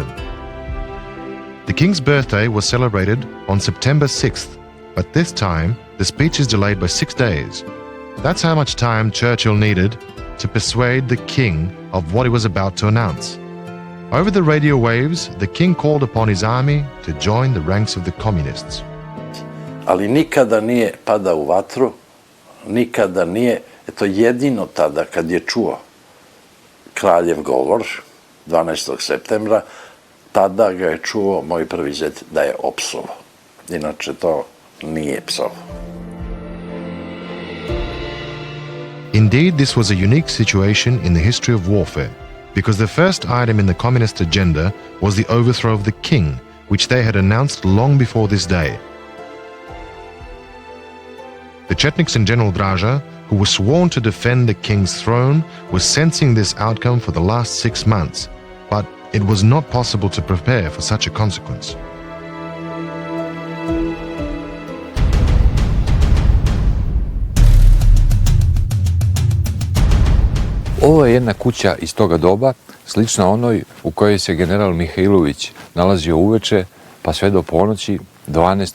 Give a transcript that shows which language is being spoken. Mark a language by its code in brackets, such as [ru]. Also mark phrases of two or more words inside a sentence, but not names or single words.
[en] The King's birthday was celebrated on September 6th, but this time the speech is delayed by 6 days. That's how much time Churchill needed to persuade the King of what he was about to announce. Over the radio waves, the King called upon his army to join the ranks of the communists. [sr] Ali nikada nije padao u vatru, nikada nije, eto jedino tada kad je čuo kraljev govor 12. septembra, tada ga je čuo moj prvi zet da je opsovao. Inače to nije psovao. [en] Indeed, this was a unique situation in the history of warfare, because the first item in the communist agenda was the overthrow of the king, which they had announced long before this day. The Chetniks and General Draza, who was sworn to defend the king's throne, was sensing this outcome for the last 6 months, but it was not possible to prepare for such a consequence. [sr] Ovo je jedna kuća iz toga doba, slična onoj u kojoj se general Mihailović nalazio uveče, pa sve do ponoći 12.